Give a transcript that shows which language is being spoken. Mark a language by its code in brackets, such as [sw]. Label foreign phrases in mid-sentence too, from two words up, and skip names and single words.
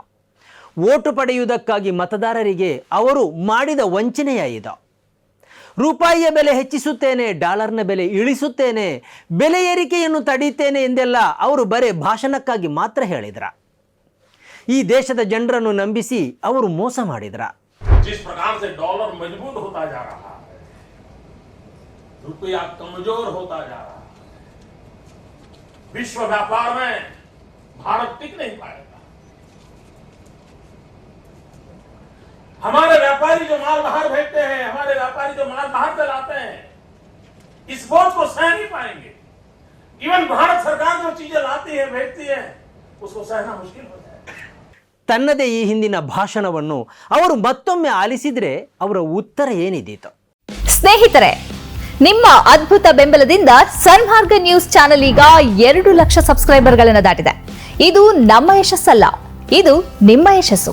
[kn] ವೋಟು ಪಡೆಯುವುದಕ್ಕಾಗಿ ಮತದಾರರಿಗೆ ಅವರು ಮಾಡಿದ ವಂಚನೆಯ ಇದು. ರೂಪಾಯಿಯ ಬೆಲೆ ಹೆಚ್ಚಿಸುತ್ತೇನೆ, ಡಾಲರ್ನ ಬೆಲೆ ಇಳಿಸುತ್ತೇನೆ, ಬೆಲೆ ಏರಿಕೆಯನ್ನು ತಡೀತೇನೆ ಎಂದೆಲ್ಲ ಅವರು ಬರೇ ಭಾಷಣಕ್ಕಾಗಿ ಮಾತ್ರ ಹೇಳಿದ್ರ? ಈ ದೇಶದ ಜನರನ್ನು ನಂಬಿಸಿ ಅವರು ಮೋಸ ಮಾಡಿದ್ರ? [hi] जिस प्रकार से डॉलर मजबूत होता जा रहा है, रुपया कमजोर होता जा रहा है, विश्व व्यापार में भारत टिक नहीं पाएगा। हमारे व्यापारी जो माल बाहर भेजते हैं, हमारे व्यापारी जो माल बाहर से लाते हैं, इस बोझ को सह नहीं पाएंगे। इवन भारत सरकार जो चीजें लाती है, भेजती है, उसको सहना मुश्किल हो जाएगा। [kn] ತನ್ನದೇ ಈ ಹಿಂದಿನ ಭಾಷಣವನ್ನು ಅವರು ಮತ್ತೊಮ್ಮೆ ಆಲಿಸಿದರೆ ಅವರ ಉತ್ತರ ಏನಿದೀತು? ಸ್ನೇಹಿತರೆ, ನಿಮ್ಮ ಅದ್ಭುತ ಬೆಂಬಲದಿಂದ ಸನ್ಮಾರ್ಗ ನ್ಯೂಸ್ ಚಾನೆಲ್ ಈಗ 2 ಲಕ್ಷ ಸಬ್ಸ್ಕ್ರೈಬರ್ಗಳನ್ನು ದಾಟಿದೆ. ಇದು ನಮ್ಮ ಯಶಸ್ಸಲ್ಲ, ಇದು ನಿಮ್ಮ ಯಶಸ್ಸು.